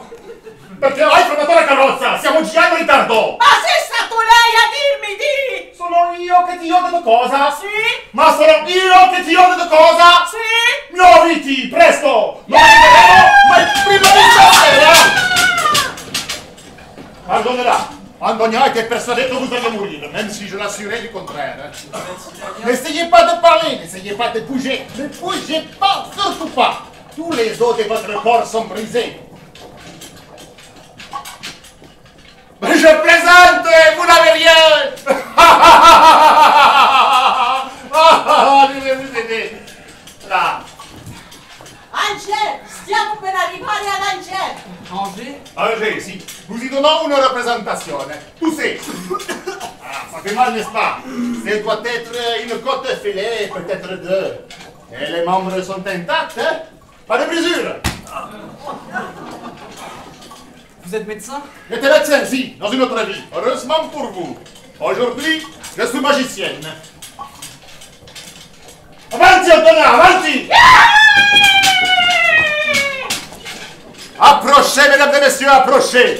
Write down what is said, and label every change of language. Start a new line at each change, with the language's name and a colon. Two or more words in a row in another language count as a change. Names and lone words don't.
Italian: Perché hai fermato la carrozza? Siamo già in ritardo! Ma sei stato lei a dirmi di... Sono io che ti ho detto cosa? Sì? Ma sono io che ti ho detto cosa? Sì? Muoviti, presto! Non arriveremo mai prima di stasera!
French: Pardonnera, Antonia était persuadée que vous alliez mourir, même si je l'assurais du contraire. N'essayez pas de parler, n'essayez pas de bouger. Ne bougez pas, surtout pas. Tous les os de votre corps sont brisés. Mais je plaisante, vous n'avez rien. Je vais vous aider. Là.
Italian: Angel, stiamo per arrivare ad Angel. Angers? Angers, si.
French: Nous y donnons une représentation. Toussez. Ah, ça fait mal, n'est-ce pas? Ce doit être une côte filée, peut-être deux. Et les membres sont intacts, hein? Pas de brisure. Vous êtes médecin? J'étais médecin, si, dans une autre vie. Heureusement pour vous. Aujourd'hui, je suis magicienne.
Italian: Avanti, Antonia, avanti!
French: Approchez, mesdames et messieurs, approchez!